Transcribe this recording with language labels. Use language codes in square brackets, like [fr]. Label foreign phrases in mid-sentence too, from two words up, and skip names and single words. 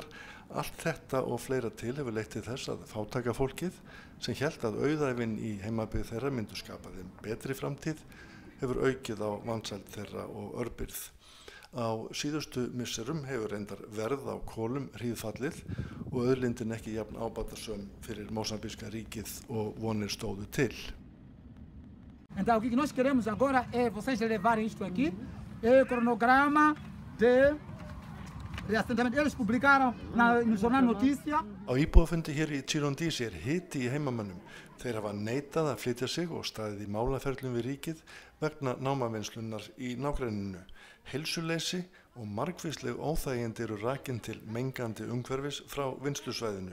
[is] Allt þetta og fleira til hefur leitt til þess að fátæka fólkið sem hélt að auðæfin í heimabyggð þeirra myndu skapa þeim betri framtíð hefur aukið á vansæld þeirra og örbirgð. Á síðustu misserum hefur reyndar verð á kolum hríðfallið og auðlindin ekki jafn ábatasöm fyrir Mósambíska ríkið og vonir stóðu til. [pt] Então o que nós queremos agora é vocês levarem isto aqui, é o cronograma de reassentamento. Eles publicaram no jornal Notícia. [is] Á íbúafundi hér í Chirondisi hiti í heimamönnum. Þeir hafa neitað að flytja sig og staðið í málaferlum við ríkið vegna námavinnslunnar í nágrenninu. Heilsuleysi og margvísleg óþægindi eru rakin til mengandi umhverfis frá vinnslusvæðinu.